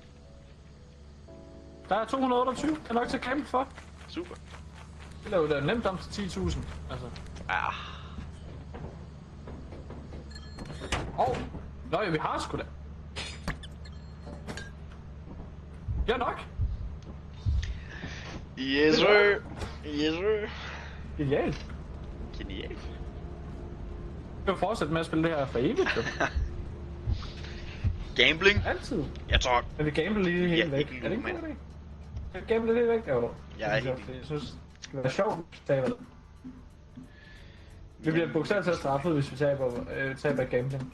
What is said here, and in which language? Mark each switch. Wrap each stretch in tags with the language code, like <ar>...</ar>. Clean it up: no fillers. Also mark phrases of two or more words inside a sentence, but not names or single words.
<da>Der er 228. Det er nok til at kæmpe for. Super. Det laver da nemt om til 10.000. Altså. Ja. Nå ja, vi har sgu da. Ja nok.</da> <en>Yes sir. Yes sir.</en> <da>Genialt. Genialt. Jeg vil fortsætte med at spille det her for evigt, jo. Gambling? Altid. Jeg tror... Men vi gambler lige helt Ja, væk. ikke Er det ikke nu, en god idé? Jeg gambler lidt væk, jo. Jeg er helt Jeg synes, det skal være sjovt, taber. Vi bliver bogstaveligt talt straffet, hvis vi taber gambling.</da>